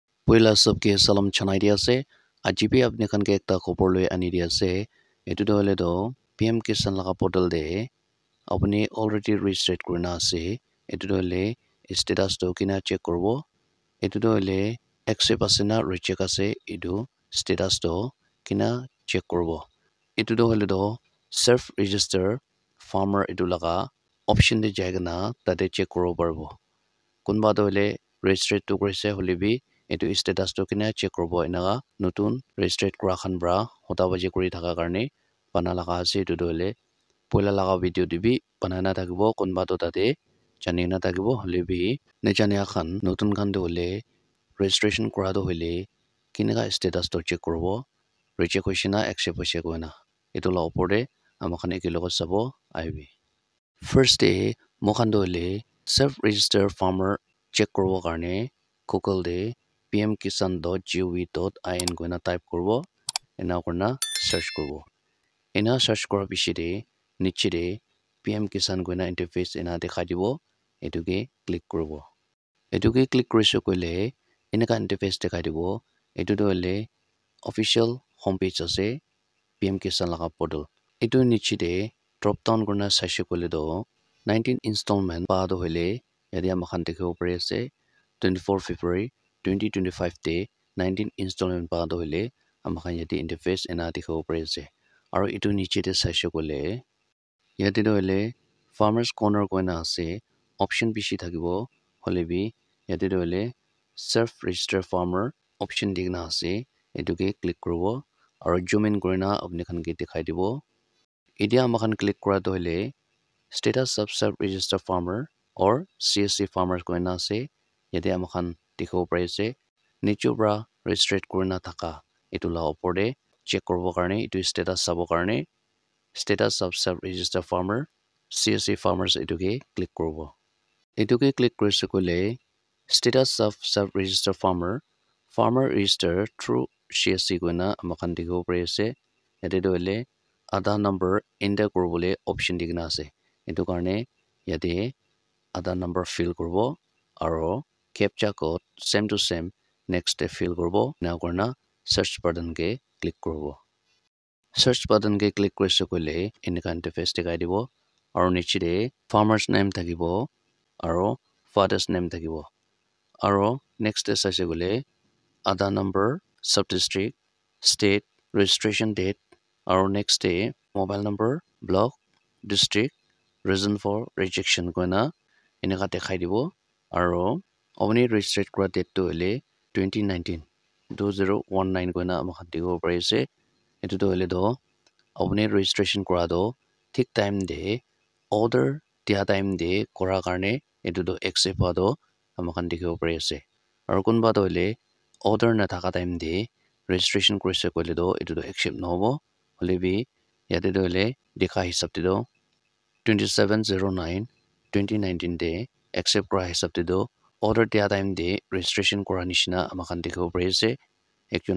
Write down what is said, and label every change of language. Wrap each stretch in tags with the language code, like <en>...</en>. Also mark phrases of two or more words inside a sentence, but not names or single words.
<nag>Poila sabke salam chanai dia se ajibi apne khan ke ekta khobor loi ani dia se etu do hole do PM Kisan laga portal de apni</nag> <en>already registered</en> <nag>kurina ase etu do hole status to kina check korbo etu do hole accept ase na reject ase etu status to kina check korbo etu do hole do</nag> <en>self register farmer</en> <nag>etu laga option de jaiga na tate check korobo parbo kunba do hole registered to korise hole bi etu status to kina check korbo enaga notun registered kora khan bra hota baje kori thaka karne bana laga ase etu do hole poila laga video dibi banana thakibo kunba to tate jani na thakibo hole bi ne jania khan notun khan do hole registration kora do hole kinaga status to check korbo reject hoise na accept hoise koina etu la opor de amakhan ekilogo sabo aibi</nag> <en>first day</en> <nag>mokhan do hole</nag> <en>self register farmer</en> <nag>check korbo karne Google de pmkisan.gov.in koina type korbo ena korna search korbo ena search kora bishi de niche de PM Kisan koina interface ena dekhai dibo etuke click korbo etuke click koriso koile enaka interface dekhai dibo etu do hole</nag> <en>official homepage</en> <nag>ase PM Kisan laga portal etu niche de</nag> <en>drop down</en> <nag>korna saise koile do 19 installment pa do hole yadia makhan dekhibo pare ase 24 February 2025 te 19 installment pa do hole amakhan yati interface ena dekhibo pare ase aro etu niche de saise koile yati do hole</nag> <en>farmers corner</en> <nag>koina ase option bishi thakibo hole bi yati do hole</nag> <en>self register farmer</en> <nag>option digna ase etuke click korobo aro</nag> <en>zoom in</en> <nag>korina apni khan ke dekhai dibo idia amakhan click kora do hole</nag> <en>status of self register farmer or CSC farmers</en> <nag>koina ase yati amakhan dekhibo pare ase nichu bra registered korina thaka etu la opor de check korobo karne etu status sabo karne</nag> <en>status of self register farmer</en> <nag>CSC farmers etuke click korobo etuke click korise kole</nag> <en>status of self register farmer register through CSC</en> <nag>koina amakhan dekhibo pare ase yate do hole Aadhaar number enter korobole option digna ase etu karne yate Aadhaar number fill korobo aro</nag> <en>captcha code same to same next step</en> <nag>fill korobo na korna</nag> <en>search button</en> <nag>ke click korobo</nag> <en>search button</en> <nag>ke click korise kole enaka interface dekhai dibo aro niche de</nag> <en>farmers name</en> <nag>thakibo aro</nag> <en>father's name</en> <nag>thakibo aro</nag> <en>next step</en> <nag>saise kole</nag> <en>Aadhaar number sub district state registration date</en> <nag>aro</nag> <en>next day mobile number block district reason for rejection</en> <nag>koina enaka dekhai dibo aro apni registered kora date to hole 2019 2019 koina amakhan dekhibo pare ase etu to hole do apni registration kora do thik time de order dia time de kora karne etu do accept ha do amakhan dekhibo pare ase aro kunba do hole order na thaka time de registration korise koile do etu do accept nohobo hole bi yate do hole dekha hisab te do 2709 2019 de accept kora hisab te do order dia time de registration kora nishina amakhan dekhibo pare ase ekjon</nag>